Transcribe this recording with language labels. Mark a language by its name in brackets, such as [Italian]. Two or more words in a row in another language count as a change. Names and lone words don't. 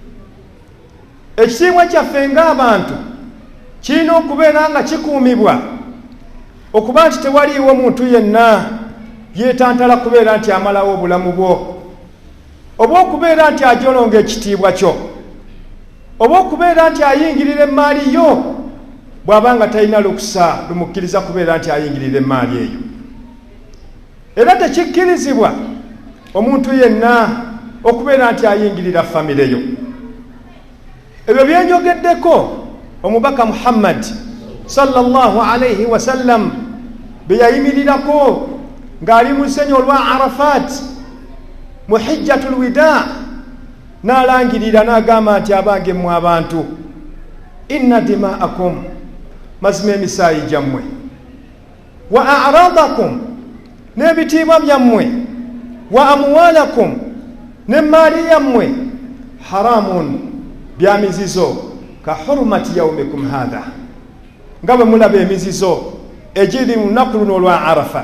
[Ganda] Ekitiibwa kyaffe ng'abantu kirina okubeera nga kikuumibwa okuba nti tewaliwo muntu yenna yeetantala kubeera nti amalawo obulamu bwo, oba okubeera nti ajolonga ekitiibwa kyo, oba okubeera nti ayingirira emaali yo bw'abanga talina lukusa lumukkiriza kubeera nti ayingirira emaali eyo. Era tekikkirizibwa omuntu yenna okubeera nti ayingirira famire yo. Ebyo byenjogeddeko omubaka Muhammad [Arabic] صلى الله عليه وسلم [Ganda] bye yayimirirako ng'ali mu lusenyi olwa Arafat mu [Arabic] حجة الوداع, [Ganda] n'alangirira n'agamba nti abange mmwe abantu, [Arabic] إن دماءكم, [Ganda] mazima emisaayi gyammwe, [Arabic] وأعراضكم, [Ganda] n'ebitiibwa byammwe, [Arabic] وأموالكم, [Ganda] n'emmaali yammwe, haramun, bya mizizo, [Arabic] كحرمة يومكم هذا, [Ganda] nga bwe mulaba emizizo egiri mu lunaku luno olwa Arafa.